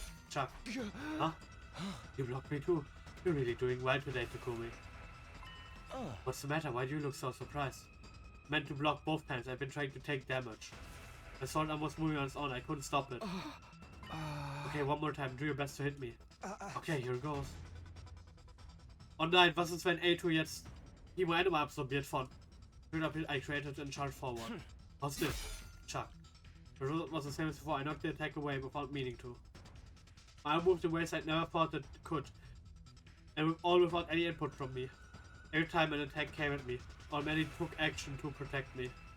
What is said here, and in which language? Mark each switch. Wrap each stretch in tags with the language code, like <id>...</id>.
<en>Chuck. Huh? You blocked me too. You're really doing well today, Takumi. What's the matter? Why do you look so surprised? Meant to block both times. I've been trying to take damage. My sword arm was moving on its own. I couldn't stop it. Okay, one more time. Do your best to hit me. Okay, here goes.</en> <de>Oh nein, was ist, wenn Eito jetzt Himo Anima absorbiert von?</de> <en>I created and charged forward. What's this? Chuck. The result was the same as before. I knocked the attack away without meaning to. My arm moved in ways I never thought it could. And all without any input from me. Every time an attack came at me, Already took action to protect me.</en>